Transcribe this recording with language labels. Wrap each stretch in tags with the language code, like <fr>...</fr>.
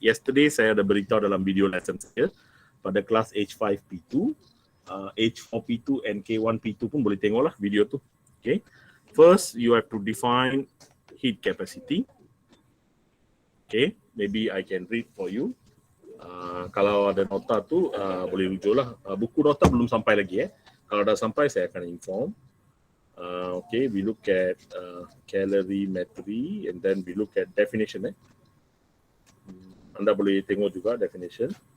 <ms>Yesterday saya ada beritahu dalam video lesson saya pada kelas H5P2, H4P2 and K1P2 pun boleh tengoklah video tu. Okay.</ms> <en>First, you have to define heat capacity. Okay, maybe I can read for you.</en> <ms>Kalau ada nota tu boleh rujuk lah. Buku nota belum sampai lagi Kalau dah sampai saya akan inform.</ms> <en>Okay, we look at calorimetry and then we look at definition.</en> <ms>Anda boleh tengok juga definition.</ms>